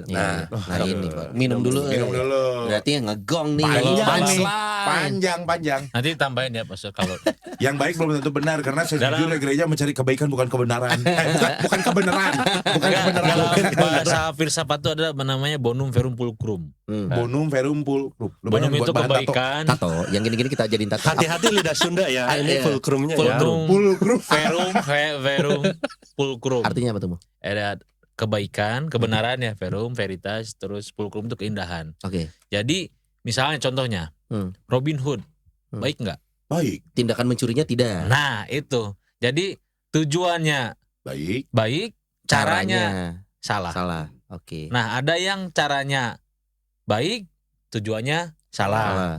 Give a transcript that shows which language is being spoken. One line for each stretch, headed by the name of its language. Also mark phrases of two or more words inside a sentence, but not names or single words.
Indonesian: Nah, ini Pak. Minum dulu. Minum dulu. Berarti yang ngegong nih. Panjang nih. Punchline. Panjang. Nanti tambahin ya Pastor kalau Yang baik belum tentu benar karena sejujurnya gereja mencari kebaikan bukan kebenaran. bukan kebenaran. Bukan kebenaran. dalam bahasa filsafat itu ada namanya
Latin: bonum verum pulcrum. Bonum verum pulcrum.
Indonesian: Bonum itu kebaikan, Tato, yang gini-gini kita jadiin tato. Hati-hati lidah Sunda ya, ini Iya. fulcrumnya ya. fulcrum, Pulcrum.
Latin: verum pulcrum.
Indonesian: Artinya apa tuh, Mo? Ada kebaikan, kebenaran ya,
Latin: verum, veritas,
Indonesian: terus pulcrum itu keindahan. Oke. Jadi misalnya contohnya Robin Hood, baik nggak? Baik. Tindakan mencurinya tidak. Nah itu, jadi tujuannya Baik. baik, caranya salah. salah. Oke. Nah ada yang caranya baik, tujuannya salah.